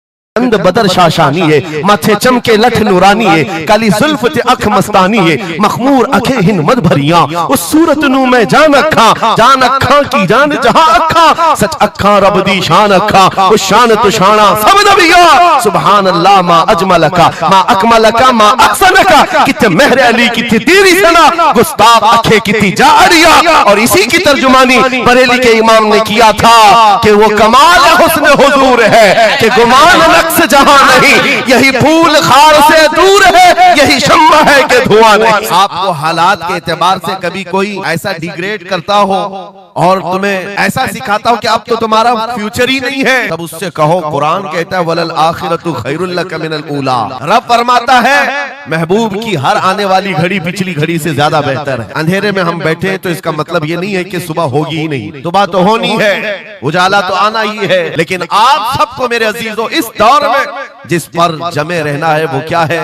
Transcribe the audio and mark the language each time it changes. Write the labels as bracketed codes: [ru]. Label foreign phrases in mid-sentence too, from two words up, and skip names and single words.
[pa] چند بدر شاشانی ہے، ماتھے چمکے لٹ نورانی ہے، کالی زلف تے اکھ مستانی ہے، مخمور اکھے ہن مد بھریا، اس صورت نوں میں جان اکھاں کی جان جہاں اکھاں، سچ اکھاں رب دی شان اکھاں، اس شان توں شاناں سب نبیاں, [ar] سبحان الله ما أجملك ما أكملك ما أحسنك, [pa] کتے مہر علی کتے تیری ثنا، گستاخ اکھے کتی جاریا. [ur] اور اسی کی ترجمانی بریلی کے امام نے کیا تھا کہ وہ کمال حسن حضور ہے کہ گمان سے جہاں نہیں، یہی پھول خار سے دور ہے، یہی شمع ہے کہ دھواں نہیں. آپ کو حالات کے اعتبار سے کبھی کوئی ایسا ڈیگریڈ کرتا ہو اور تمہیں ایسا سکھاتا ہو کہ اب تو تمہارا فیوچر ہی نہیں ہے، تب اس سے کہو قرآن کہتا ہے [ar] وللآخرة خير لك من الأولى. [ur] رب فرماتا ہے محبوب کی ہر آنے والی گھڑی پچھلی گھڑی سے زیادہ بہتر ہے. اندھیرے میں ہم بیٹھے ہیں تو اس کا مطلب یہ نہیں ہے کہ صبح ہوگی ہی نہیں، صبح تو ہونی ہے، اجالا تو آنا ہی ہے. لیکن آپ سب کو میرے عزیزوں اس دور میں جس پر جمے رہنا ہے وہ کیا ہے?